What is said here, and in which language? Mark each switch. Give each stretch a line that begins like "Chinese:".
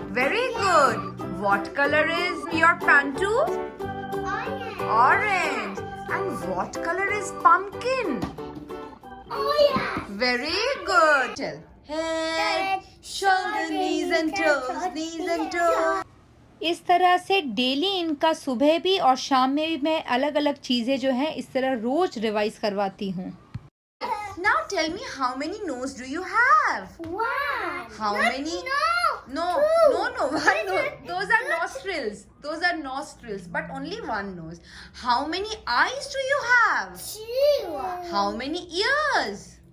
English: Very good. What color is your pantu? Orange. Orange. And what color is pumpkin? Orange. Very good. Tell. Head, shoulder, knees and toes, knees and toes.
Hindi: इस तरह से daily इनका सुबह भी और शाम में भी मैं अलग अलग चीजें जो हैं इस तरह रोज रिवाइज करवाती हूँ।
English: Now tell me how many nose do you have? One. How Not many? No. No, one nose. Those are nostrils. Those are nostrils, but only one nose. How many eyes do you have? Two. How many ears?